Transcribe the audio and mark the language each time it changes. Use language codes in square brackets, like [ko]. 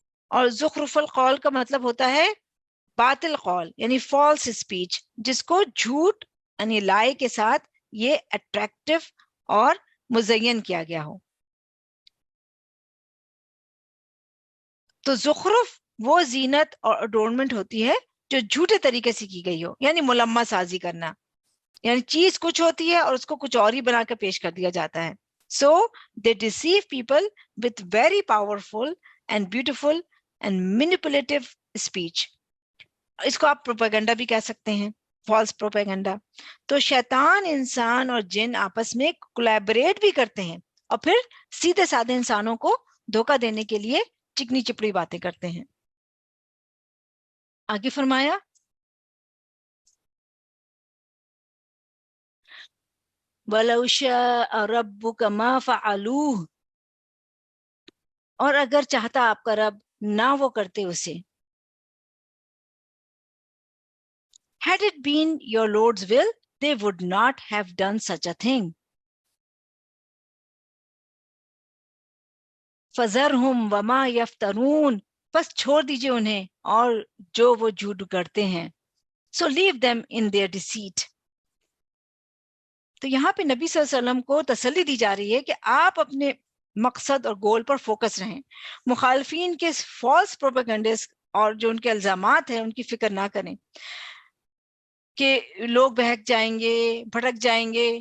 [ur] اور زخرف القول کا مطلب ہوتا ہے باطل قول یعنی فالس اسپیچ، جس کو جھوٹ یعنی لائے کے ساتھ یہ اٹریکٹیو اور مزین کیا گیا ہو. تو زخرف وہ زینت اور اڈورنمنٹ ہوتی ہے جو جھوٹے طریقے سے کی گئی ہو، یعنی ملمہ سازی کرنا، یعنی چیز کچھ ہوتی ہے اور اس کو کچھ اور ہی بنا کر پیش کر دیا جاتا ہے. [en] So they deceive people with very powerful and beautiful and manipulative speech. [ur] اس کو آپ پروپیگنڈا بھی کہہ سکتے ہیں، فالس پروپیگنڈا. تو شیطان انسان اور جن آپس میں کولیبریٹ بھی کرتے ہیں اور پھر سیدھے سادھے انسانوں کو دھوکہ دینے کے لیے چکنی چپڑی باتیں کرتے ہیں. آگے فرمایا [ar] وَلَوْ شَاءَ رَبُّكَ مَا فَعَلُوهُ، [ur] اور اگر چاہتا آپ کا رب نہ وہ کرتے اسے. [en] Had it been your Lord's will, they would not have done such a thing. [ar] فَذَرْهُمْ وَمَا يَفْتَرُونَ، [ur] بس چھوڑ دیجئے انہیں اور جو وہ جھوٹ کرتے ہیں. [en] So leave them in their deceit. [ur] تو یہاں پہ نبی صلی اللہ علیہ وسلم کو تسلی دی جا رہی ہے کہ آپ اپنے مقصد اور گول پر فوکس رہیں، مخالفین کے فالس پروپیگنڈس اور جو ان کے الزامات ہیں ان کی فکر نہ کریں کہ لوگ بہک جائیں گے، بھٹک جائیں گے.